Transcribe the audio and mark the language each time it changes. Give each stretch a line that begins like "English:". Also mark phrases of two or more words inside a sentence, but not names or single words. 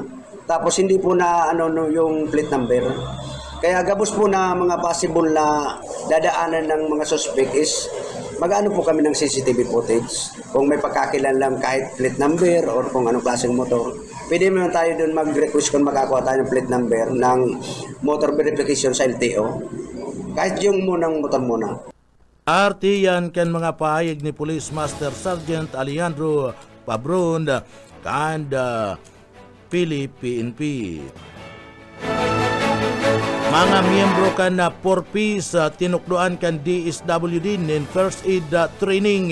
Filipino: Tapos hindi po na yung
English: plate number.
Filipino: Kaya gabos po na mga possible na dadaanan ng mga suspect is mag-ano po kami ng
English: CCTV footage.
Filipino: Kung may pagkakilanlan kahit
English: plate number
Filipino: or kung anong klaseng motor. Pwede naman tayo doon mag-request kung makakuha tayo ng
English: plate number
Filipino: ng
English: motor verification
Filipino: sa LTO. Kahit yung munang motor muna.
Bikol: Arti yan kan mga pahayag ni Police Master Sergeant Alejandro Pabron kanda PNP. Mga miyembro kan na 4P sa tinukduan kan DSWD nin
English: first aid training.